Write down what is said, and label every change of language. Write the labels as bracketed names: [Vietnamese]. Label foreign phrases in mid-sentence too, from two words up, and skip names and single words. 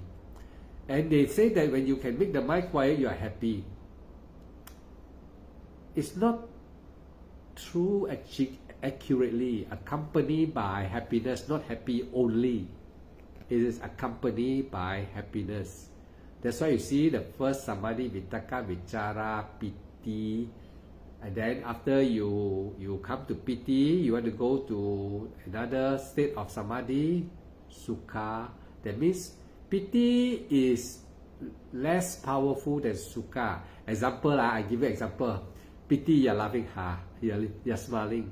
[English] And they say that when you can make the mind quiet, you are happy. It's not true accurately. Accompanied by happiness, not happy only. It is accompanied by happiness. That's why you see the first samadhi, [Pali] vitakka, vichara, piti. [English] And then after you come to piti, you want to go to another state of samadhi, sukha. That means piti is less powerful than sukha. Example, I give you example. Piti, you're laughing, you're smiling.